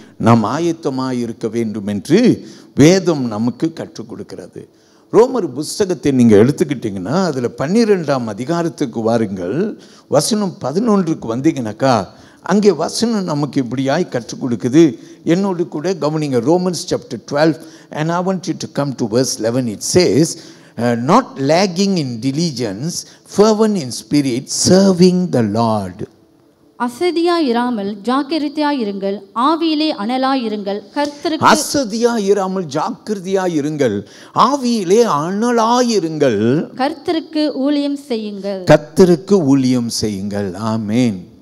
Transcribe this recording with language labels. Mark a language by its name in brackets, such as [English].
[Tamil] நாம் ஆயத்தமாக இருக்க வேண்டும் என்று வேதம் நமக்கு கற்றுக் கொடுக்கிறது. ரோமர் புஸ்தகத்தை நீங்கள் எடுத்துக்கிட்டிங்கன்னா அதில் 12ஆம் அதிகாரத்துக்கு வாருங்கள். வசனம் 11க்கு வந்தீங்கன்னாக்கா அங்கே வசனம் நமக்கு இப்படியாய் கற்றுக் கொடுக்குது. என்னோடு கூட கவனிங்க. [English] Romans chapter 12 and I want you to come to verse 11. It says, not lagging in diligence, fervent in spirit, serving the Lord. [Tamil] அசதியாயிராமல் ஜாக்கிரதையாயிருங்கள், ஆவியிலே அனலாயிருங்கள், கர்த்தருக்கு அசதியாயிராமல் ஜாக்கிரதையாயிருங்கள், ஆவியிலே அனலாயிருங்கள், கர்த்தருக்கு ஊழியம் செய்யுங்கள், கர்த்தருக்கு ஊழியம் செய்யுங்கள். ஆமென்.